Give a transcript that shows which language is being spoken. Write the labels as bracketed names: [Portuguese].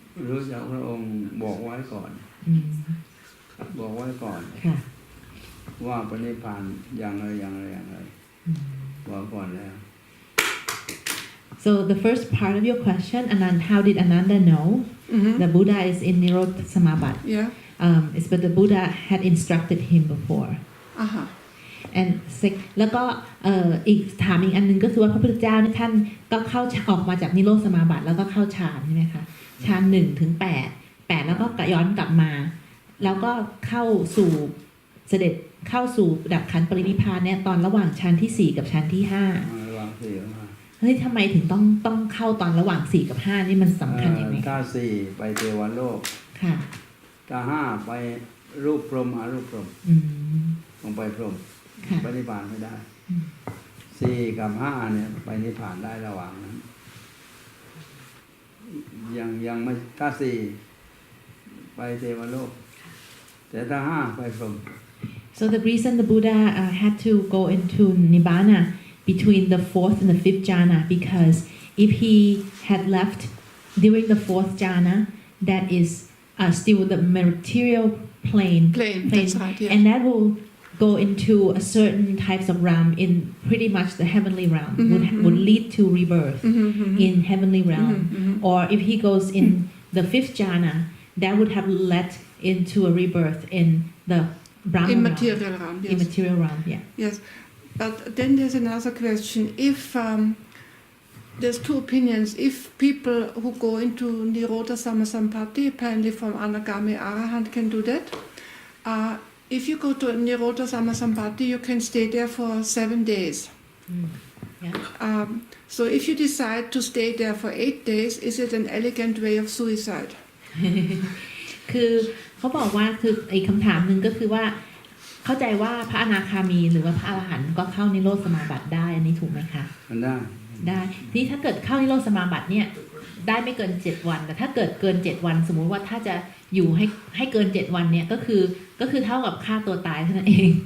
[Thai] รู้จักพระองค์บอกไว้ก่อนบอกไว้ก่อนว่าปณิพพานอย่างไรบอกก่อนแล้ว [English] So the first part of your question, Anand, how did Ananda know the Buddha is in Nirodha Samabad? Yeah. It's but the Buddha had instructed him before. [Thai] And แล้วก็อีกถามอีกอันนึงก็คือว่าพระพุทธเจ้าเนี่ยท่านก็เข้าออกมาจากนิโรธสมาบัติแล้วก็เข้าฌานใช่ไหมคะฌาน1 ถึง 8แล้วก็ย้อนกลับมาแล้วก็เข้าสู่เสด็จเข้าสู่ดับขันปรินิพพานเนี่ยตอนระหว่างฌานที่4กับฌานที่5 ระหว่าง4กับ5 เฮ้ยทำไมถึงต้องเข้าตอนระหว่าง4กับ5นี่มันสำคัญยังไง ถ้า4ไปเทวโลก ค่ะ ถ้า5ไปรูปพรหมอรูปพรหมลงไปพรหมไปนิพพานไม่ได้4กับ5เนี่ยไปนิพพานได้ระหว่างนั้นยังไม่ถ้า4ไปเทวโลกแต่ถ้า5ไปพรหม [English] So the reason the Buddha had to go into Nibbana between the 4th and the 5th jhana because if he had left during the 4th jhana that is still the material plane that's right, yeah. and that will go into a certain types of realm in pretty much the heavenly realm would lead to rebirth in heavenly realm or if he goes in the 5th jhana that would have led into a rebirth in the Brahma immaterial realm, yes. Immaterial realm, yeah. Yes. But then there's another question. If there's two opinions. If people who go into Nirodha Samasampati, apparently from Anagami Arahant, can do that. If you go to Nirodha Samasampati, you can stay there for 7 days. Yeah. So if you decide to stay there for 8 days, is it an elegant way of suicide? [Thai] คือเขาบอกว่าคืออีกคำถามหนึ่งก็คือว่าเข้าใจว่าพระอนาคามีหรือว่าพระอรหันต์ก็เข้านิโรธสมาบัติได้อันนี้ถูกไหมคะได้ทีนี้ถ้าเกิดเข้านิโรธสมาบัติเนี่ยได้ไม่เกิน7วันแต่ถ้าเกิดเกิน7วันสมมุติว่าถ้าจะอยู่ให้เกิน7วันเนี่ยก็คือเท่ากับฆ่าตัวตายเท่านั้นเอง